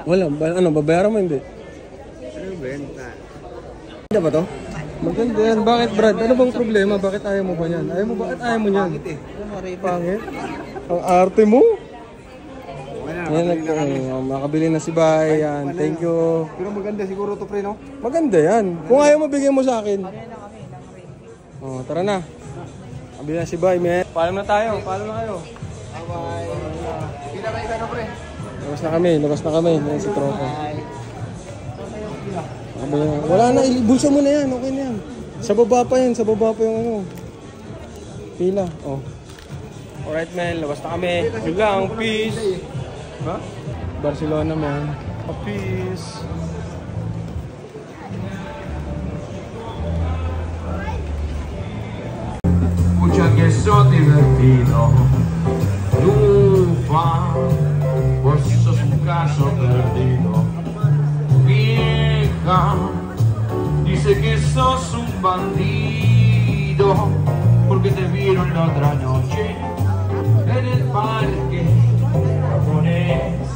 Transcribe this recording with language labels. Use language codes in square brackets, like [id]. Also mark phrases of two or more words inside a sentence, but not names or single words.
[tl] Wala. Ano, babayaran mo hindi? Ano benta? Maganda ba to? Maganda yan. Bakit, Brad? Ano bang problema? Bakit ayaw mo ba yan? Ayaw mo ba? At ayaw mo yan? Pangit. Ang arte mo? Yan, makabili na si Bay. Yan. [en] Thank you. [tl] Pero maganda siguro to pre, no? Maganda yan. Kung ayaw mo, bigyan mo sa akin. Oh, tara na. Kabili na si Bay, man. Paalam na tayo. Paalam na kayo. Bye-bye. Kita kayo na pre. Labas na kami. Labas na kami. Yan si Tropa. Wala na. Bulsa mo na yan. Okay na yan. Sa baba pa yan. Sa baba pa yung ano. Pila. Oh. [en] Alright, man. [tl] Labas na kami. Yun lang. Peace. Ha? [en] Barcelona, man. Peace. [es] Mucho que soy divertido, lupa, vos sos un caso perdido. Vieja, dice que sos un bandido, porque te vieron la otra noche en el parque japonés.